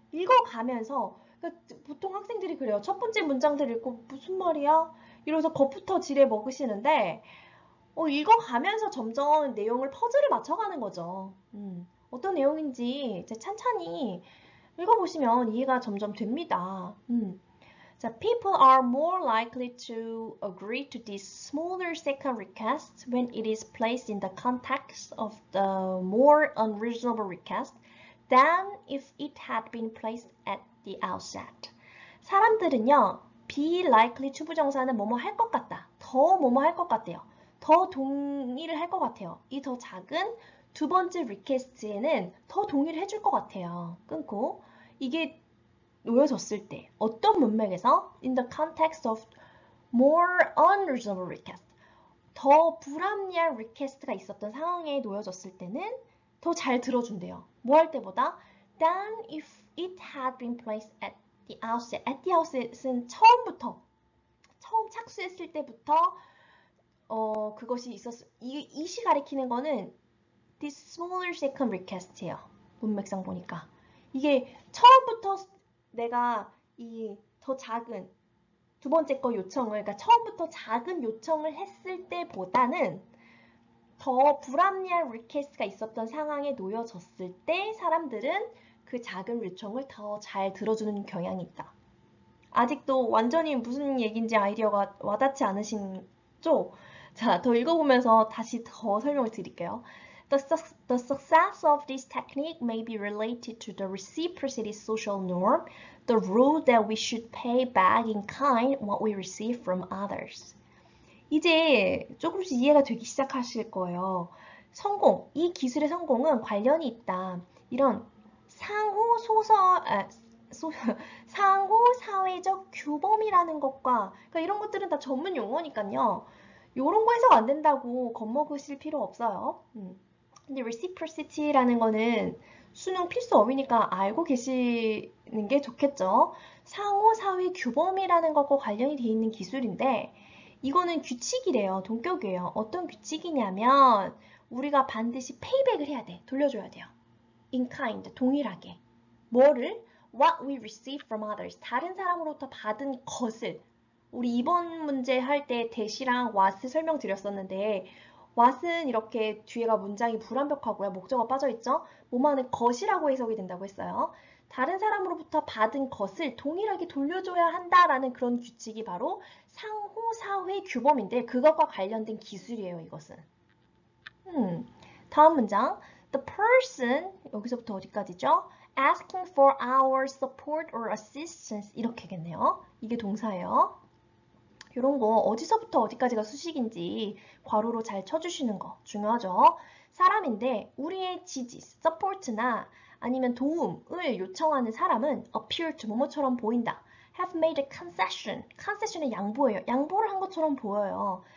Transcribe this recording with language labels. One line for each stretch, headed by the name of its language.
Korean: 읽어가면서 그러니까 보통 학생들이 그래요. 첫 번째 문장들 읽고 무슨 말이야? 이러면서 겁부터 지레 먹으시는데 읽어가면서 점점 내용을 퍼즐을 맞춰가는 거죠. 어떤 내용인지 이제 찬찬히 읽어보시면 이해가 점점 됩니다.
English: 자, people are more likely to agree to this smaller second request when it is placed in the context of the more unreasonable request than if it had been placed at the outset.
Korean: 사람들은요, be likely to 부정사는 뭐뭐 할 것 같다. 더 뭐뭐 할 것 같대요. 더 동의를 할 것 같아요. 이 더 작은 두 번째 리퀘스트에는 더 동의를 해줄 것 같아요. 끊고 이게 놓여졌을 때 어떤 문맥에서 in the context of more unreasonable request 더 불합리한 리퀘스트가 있었던 상황에 놓여졌을 때는 더 잘 들어준대요.
English: 뭐 할 때보다 than if it had been placed at the outset.
Korean: At the outset 은 처음 착수했을 때부터 그것이 이시 가리키는 거는 this smaller second request 예요. 문맥상 보니까 이게 처음부터 내가 이 더 작은 두 번째 거 요청을 그러니까 처음부터 작은 요청을 했을 때보다는 더 불합리한 리퀘스트가 있었던 상황에 놓여졌을 때 사람들은 그 작은 요청을 더 잘 들어주는 경향이 있다. 아직도 완전히 무슨 얘기인지 아이디어가 와닿지 않으신죠? 자, 더 읽어보면서 다시 더 설명을 드릴게요.
English: The success of this technique may be related to the reciprocity social norm, the rule that we should pay back in kind what we receive from others.
Korean: 이제 조금씩 이해가 되기 시작하실 거예요. 이 기술의 성공은 관련이 있다. 이런 상호 사회적 규범이라는 것과 그러니까 이런 것들은 다 전문 용어니까요. 이런 거 해석 안 된다고 겁먹으실 필요 없어요. 근데 reciprocity라는 거는 수능 필수 어휘니까 알고 계시는 게 좋겠죠. 상호 사회 규범이라는 것과 관련이 돼 있는 기술인데 이거는 규칙이래요. 동격이에요. 어떤 규칙이냐면 우리가 반드시 페이백을 해야 돼. 돌려줘야 돼요.
English: in kind, 동일하게.
Korean: 뭐를?
English: What we receive from others.
Korean: 다른 사람으로부터 받은 것을. 우리 이번 문제 할 때 대시랑 what을 설명드렸었는데 what은 이렇게 뒤에가 문장이 불완벽하고요. 목적어 빠져있죠? 뭐만은 것이라고 해석이 된다고 했어요. 다른 사람으로부터 받은 것을 동일하게 돌려줘야 한다라는 그런 규칙이 바로 상호사회 규범인데 그것과 관련된 기술이에요. 이것은. 다음 문장. The person, 여기서부터 어디까지죠?
English: Asking for our support or assistance 이렇게겠네요.
Korean: 이게 동사예요. 이런 거 어디서부터 어디까지가 수식인지 괄호로 잘 쳐주시는 거 중요하죠. 사람인데 우리의 지지, support나 아니면 도움을 요청하는 사람은 appear to 뭐뭐처럼 보인다. have made a concession. concession은 양보예요. 양보를 한 것처럼 보여요.